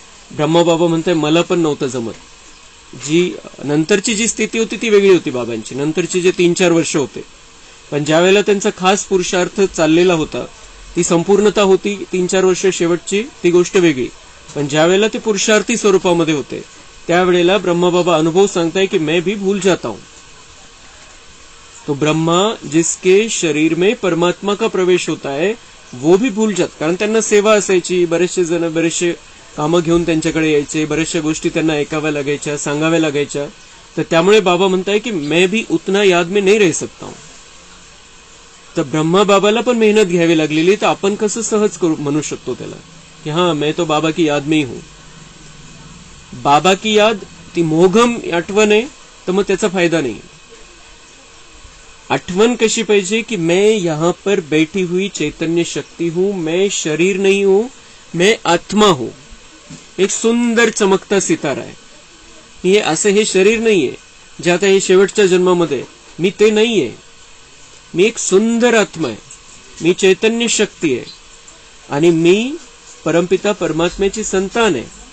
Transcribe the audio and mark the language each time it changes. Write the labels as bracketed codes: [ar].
[mr] ब्रह्मबाबा म्हणताय मला पण नव्हतं जमत. जी नंतरची जी स्थिती होती ती वेगळी होती बाबांची, नंतरची जे 3-4 वर्ष होते. पण ज्या वेळेला त्यांचा खास पुरुषार्थ चाललेला होता ती संपूर्णता होती, 3-4 वर्ष शेवटची ती गोष्ट वेगळी. पण ज्या वेळेला ते पुरुषार्थी स्वरूपामध्ये होते त्यावेळेला ब्रह्मबाबा अनुभव सांगताय की [hi] मैं भी भूल जाता हूं. तो ब्रह्मा जिसके शरीर में परमात्मा का प्रवेश होता है वो भी भूल जात. [mr] कारण त्यांना सेवा असायची, बरेचसे जण बरेचसे कामं घेऊन त्यांच्याकडे यायचे, बरेचशा गोष्टी त्यांना ऐकाव्या लागायच्या, सांगाव्या लागायच्या. तर त्यामुळे बाबा म्हणताय की [hi] मैं भी उतना याद में नहीं रह सकता हूं. [mr] तर ब्रह्मा बाबाला पण मेहनत घ्यावी लागलेली, तर आपण कसं सहज म्हणू शकतो त्याला की [hi] हां मैं तो बाबा की याद में ही हूं. [mr] बाबा की याद ती मोघम आठवण आहे तर मग त्याचा फायदा नाही. आठवण कशी पाहिजे की [hi] मैं यहां पर बैठी हुई चैतन्य शक्ति हूं, मैं शरीर नहीं हूं, मैं आत्मा हूं. [mr] एक सुंदर चमकता सितारा आहे. हे असं हे शरीर नाहीये जे आता हे शेवटच्या जन्मामध्ये, मी ते नाहीये. मी एक सुंदर आत्मा आहे, मी चैतन्य शक्ती आहे, आणि मी परमपिता परमात्म्याची संतान आहे.